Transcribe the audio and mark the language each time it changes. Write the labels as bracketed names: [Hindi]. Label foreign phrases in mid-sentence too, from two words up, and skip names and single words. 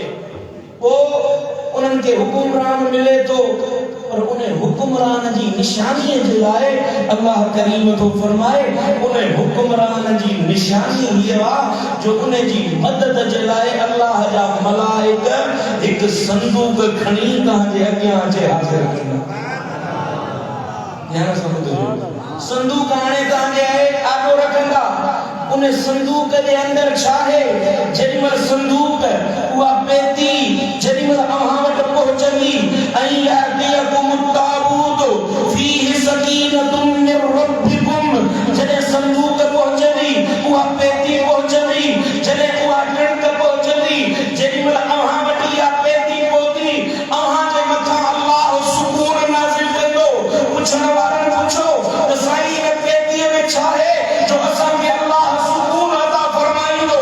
[Sindhi] पोइ उन्हनि खे हुक्मरान मिले थो, पर उन हुक्मरान जी निशानीअ जे लाइ अल्लाह करीम थो फरमाए उन हुक्मरान जी निशानी हीअ आहे जो उन जी मदद जे लाइ अल्लाह जा मलाइक हिकु संदूक खणी तव्हांजे अॻियां अचे हाज़िर कंदा। संदूक हाणे तव्हांजे आॻो रखंदा। उन संदूक जे अंदर छा आहे? जेॾीमहिल संदूक उहा पेती जेॾीमहिल अव्हां वटि पहुचंदी, ऐं [Arabic] يأتيكم التابوت فيه سكينة من ربكم, [Sindhi] जॾहिं संदूक पहुचंदी, उहा पेती पहुचंदी, जॾहिं उहा टिणक पहुचंदी, जेॾीमहिल अव्हां वटि इहा पेती पहुती, अव्हां जे मथां अल्लाह सुकून नाज़िल कंदो। पुछण वारनि पुछो त साईं इन पेतीअ में छा आहे जो असांखे अल्लाह सुकून अता फरमाईंदो?